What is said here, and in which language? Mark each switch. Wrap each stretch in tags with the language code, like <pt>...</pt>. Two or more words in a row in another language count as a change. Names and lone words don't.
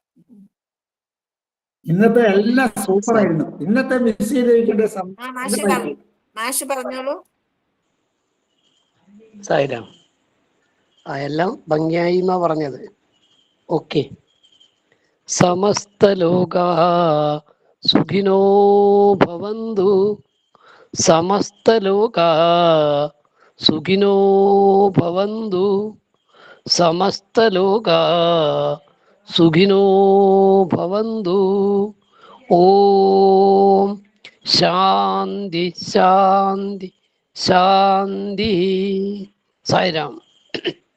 <ml>ഇന്നത്തെ എല്ലാം സൂപ്പർ ആയിരുന്നു. ഇന്നത്തെ മിസ് ചെയ്തിരിക്കേണ്ട മാഷ് പറഞ്ഞോളൂ. സായിരാം, എല്ലാം ഭംഗിയായി എന്നാ പറഞ്ഞത്. ഓക്കെ.</ml> <sa>സമസ്തലോകാ സുഖിനോ ഭവന്തു, സമസ്തലോകാ സുഖിനോ ഭവന്തു, സമസ്തലോകാ സുഖിനോ ഭവന്തു. ഓം ശാന്തി ശാന്തി ശാന്തി.</sa> <ml>സായിരാം.</ml>